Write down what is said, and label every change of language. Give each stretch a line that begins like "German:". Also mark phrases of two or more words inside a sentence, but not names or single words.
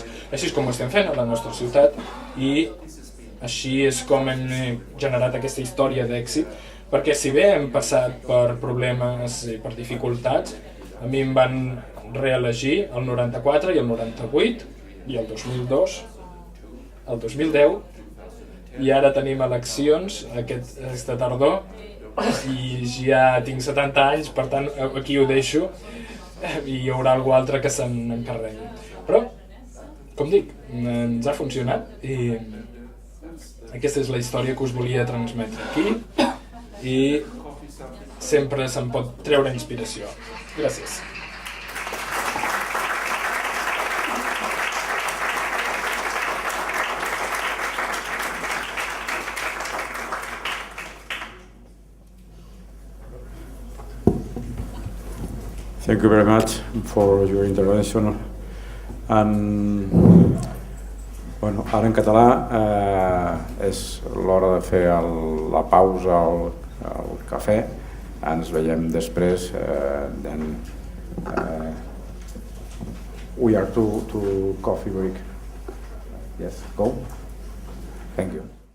Catalan: Així és com ho estem fent a la nostra ciutat i així és com hem generat aquesta història d'èxit, perquè si bé hem passat per problemes i per dificultats, a mi em van reelegir el 94 i el 98 i el 2002, el 2010, i ara tenim eleccions aquesta tardor i ja tinc 70 anys, per tant aquí ho deixo i hi haurà algú altre que se'n encarregui. Però, com dic, ens ha funcionat i aquesta és la història que us volia transmetre aquí i sempre se'n pot treure inspiració. Gràcies.
English: Thank you very much for your intervention. And,
Catalan: bueno, ara en català és l'hora de fer la pausa al cafè. Ens veiem després.
English: We are to coffee break. Yes, go. Thank you.